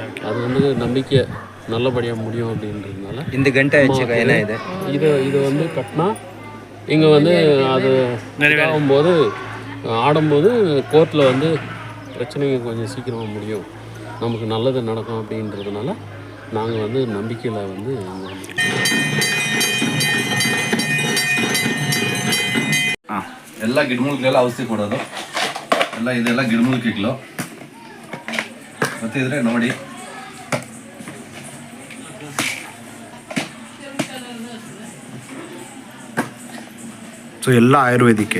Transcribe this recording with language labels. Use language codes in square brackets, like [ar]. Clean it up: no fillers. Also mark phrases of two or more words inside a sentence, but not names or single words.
[ta] அது வந்து நம்பிக்கை நல்லபடியாக முடியும் அப்படின்றதுனால இந்த கண்டை வச்சு என்ன இது வந்து கட்டினா இங்கே வந்து அது ஆகும்போது ஆடும்போது கோர்ட்டில் வந்து பிரச்சனைங்க கொஞ்சம் சீக்கிரமாக முடியும், நமக்கு நல்லது நடக்கும் அப்படின்றதுனால நாங்கள் வந்து நம்பிக்கையில் வந்து [kn] ಎಲ್ಲ ಗಿಡಮೂಲಿಕೆಲ್ಲ ಔಷಧಿ ಕೊಡೋದು ಇದೆಲ್ಲ ಗಿಡಮೂಲಿಕೆಗಳು ಗೊತ್ತಿದ್ರೆ ನೋಡಿ. ಸೊ ಎಲ್ಲ ಆಯುರ್ವೇದಿಕ್ಕೆ